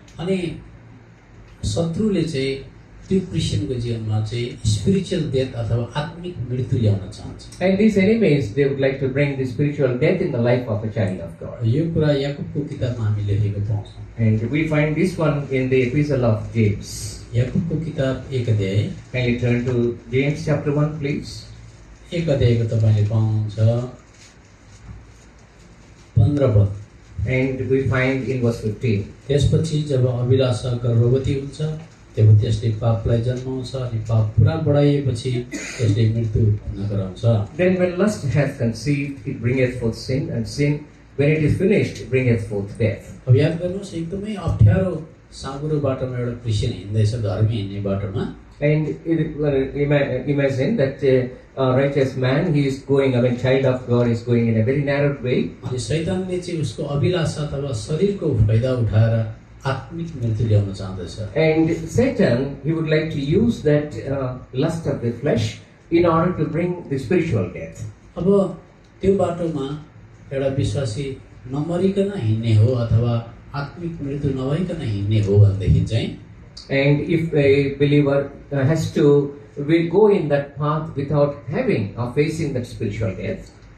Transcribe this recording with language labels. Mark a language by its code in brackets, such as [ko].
[ne] अनि शत्रुले चाहिँ त्यो क्रिस्चियनको जीवनमा चाहिँ [en] spiritual death [ne] अथवा आत्मिक मृत्यु ल्याउन चाहन्छ [en] And these enemies, they would like to bring the spiritual death in the life of a child of God. [ne] यो कुरा याकुबको किताबमा हामी लेखेको पाउँछौँ [en] And we find this one in the epistle of James. [ne] याकुबको किताब 1 अध्याय [en] Kindly turn to James chapter 1, please. [ne] 1 अध्यायको तपाईँले पाउनुहुन्छ 15 पद [en] And we find in verse 15. [ne] त्यसपछि जब अभिलाषा गर्भवती हुन्छ तब त्यसले पापलाई जन्माउँछ अनि पाप पुरा बढाइएपछि त्यसले मृत्यु उत्पन्न गराउँछ [en] Then when lust hath conceived, it bringeth forth sin, and sin, when it is finished, bringeth forth death. [ne] अब याद गर्नुहोस् एकदमै अप्ठ्यारो साँघुरो बाटोमा एउटा क्रिस्चियन हिँड्दैछ धर्मी हिँड्ने बाटोमा [en] And imagine that a righteous man, he is going, child of God is going in a very narrow way. [ne] अनि शैतानले चाहिँ उसको अभिलाषा अथवा शरीरको फाइदा उठाएर आत्मिक मृत्यु ल्याउन चाहँदैछ [en] And Satan, he would like to use that lust of the flesh in order to bring the spiritual death. [ne] अब त्यो बाटोमा एउटा विश्वासी नमरिकन हिँड्ने हो अथवा आत्मिक मृत्यु नभइकन हिँड्ने हो भनेदेखि चाहिँ [en] And if a believer has to will go in that path without having or facing that spiritual death,